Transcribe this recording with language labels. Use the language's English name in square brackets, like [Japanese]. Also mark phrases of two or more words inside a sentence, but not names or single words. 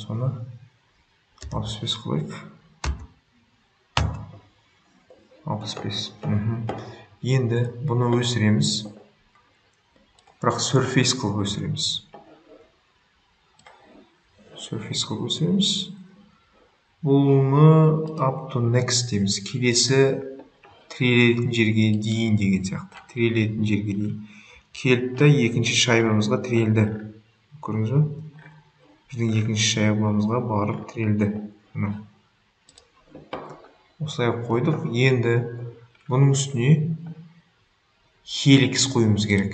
[Kazakh] Соны 65 қылайық. 65. Енді бұны өсіреміз. Бірақ surface қылып өсіреміз. Бұны [English] up to next [Kazakh] дейміз. Келесі тірелетін жерге дейін деген сияқты. Тірелетін жерге дейін. Келді, екінші шайбамызға тірелді. Көріңіз бе? Біздің екінші шайбамызға барып тірелді. Осылай қойдық. Енді бұның үстіне helix қойымыз керек.